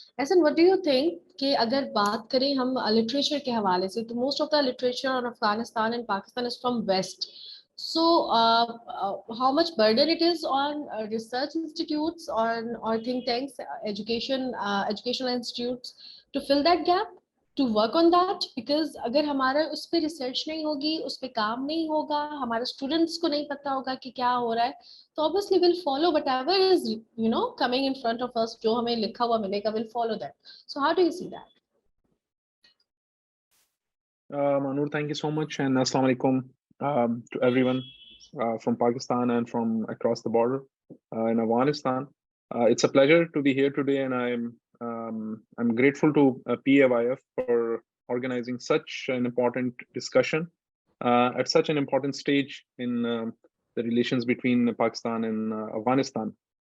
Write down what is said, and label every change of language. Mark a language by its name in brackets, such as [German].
[English] Ehsan, what do you think [Hindi] कि अगर बात करें हम literature के हवाले से, तो [English] most of the literature on Afghanistan and Pakistan is from West. So how much burden it is on research institutes, or think tanks, educational institutes to fill that gap, to work on that? [Hindi] Because अगर हमारा उस पे research नहीं होगी, उस पे काम नहीं होगा, हमारे students को नहीं पता होगा कि क्या हो रहा है, तो [English] obviously we'll follow whatever is coming in front of us, [Hindi] जो हमें लिखा हुआ मिलेगा, [English] we'll follow that. So how do you see that? Manur, thank you so much, and Assalamu alaikum to everyone from Pakistan and from across the border in Afghanistan. It's a pleasure to be here today, and I'm grateful to PAYF for organizing such an important discussion at such an important stage in the relations between Pakistan and Afghanistan.